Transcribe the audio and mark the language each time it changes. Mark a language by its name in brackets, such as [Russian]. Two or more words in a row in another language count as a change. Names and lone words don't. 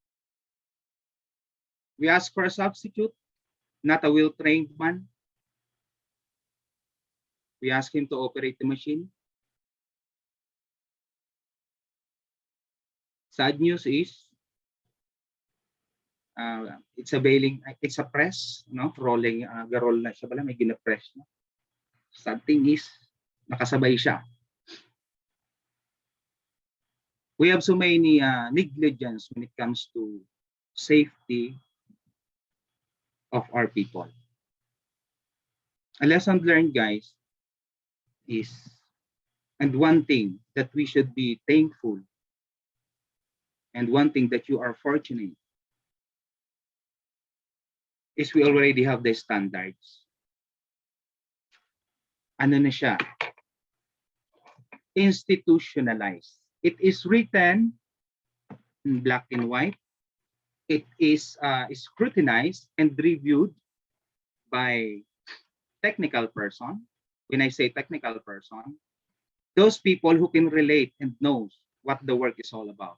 [English] We ask for a substitute, not a well-trained man. We ask him to operate the machine. Sad news is, it's a press, no? Rolling, [Hiligaynon] garol na siya pala, may gina-press. No? [English] Sad thing is, [Hiligaynon] nakasabay siya. [English] We have so many negligence when it comes to safety of our people. A lesson learned, guys, is, and one thing that we should be thankful, and one thing that you are fortunate, is we already have the standards. [Hiligaynon] Ano na siya? [English] Institutionalized. It is written in black and white. It is scrutinized and reviewed by technical person. When I say technical person, those people who can relate and knows what the work is all about.